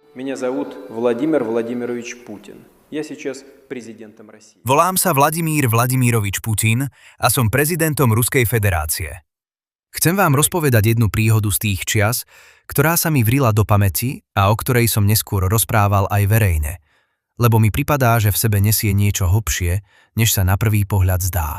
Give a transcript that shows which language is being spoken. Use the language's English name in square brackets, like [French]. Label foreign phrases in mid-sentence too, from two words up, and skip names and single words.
[Russian] Меня зовут Владимир Владимирович Путин. Я сейчас президентом России. [Slovak] Volám sa Vladimír Vladimirovič Putin a som prezidentom Ruskej federácie. Chcem vám rozpovedať jednu príhodu z tých čias, ktorá sa mi vrila do pamäti a o ktorej som neskôr rozprával aj verejne, lebo mi pripadá, že v sebe nesie niečo hlbšie, než sa na prvý pohľad zdá.